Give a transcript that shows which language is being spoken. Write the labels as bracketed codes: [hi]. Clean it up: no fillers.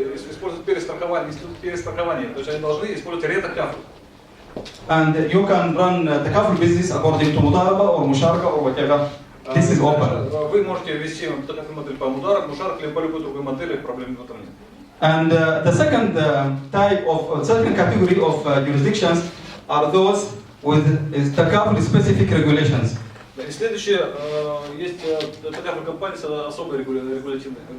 [ru] Использовать перестрахование, институт перестрахования. То есть они должны использовать ретакафул. [en] And you can run takaful business according to mudaraba or musharaka or whatever. This is open. [ru] Вы можете вести такую модель по мудараб, мушарак или по любой другой модели, проблем в этом нет. [en] And the second second category of jurisdictions are those with takaful specific regulations. [ru] И следующее, есть такая компания с особой регулированием.